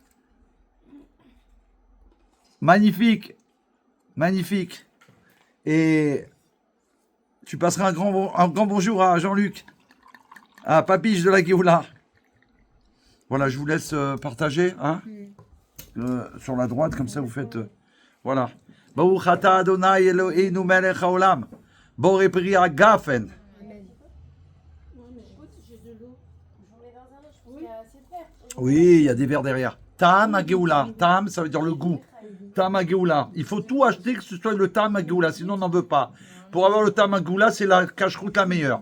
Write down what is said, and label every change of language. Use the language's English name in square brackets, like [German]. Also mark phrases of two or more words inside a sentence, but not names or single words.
[French] Magnifique. Et tu passeras un grand bonjour à Jean-Luc, à Papiche de la Géoula. Voilà, je vous laisse partager, hein, sur la droite, comme ça vous faites... voilà. [Hebrew] ברוך אתה אדוני אלוהינו מלך העולם בורא פרי הגפן. [French] Oui, il y a des verres derrière. [Hebrew] טעם הגאולה. [French] Tam, ça veut dire le goût. [Hebrew] טעם הגאולה. [French] Il faut tout acheter que ce soit le [Hebrew] טעם הגאולה, [French] sinon on n'en veut pas. Pour avoir le [Hebrew] טעם הגאולה, [French] c'est la cache-croûte la meilleure.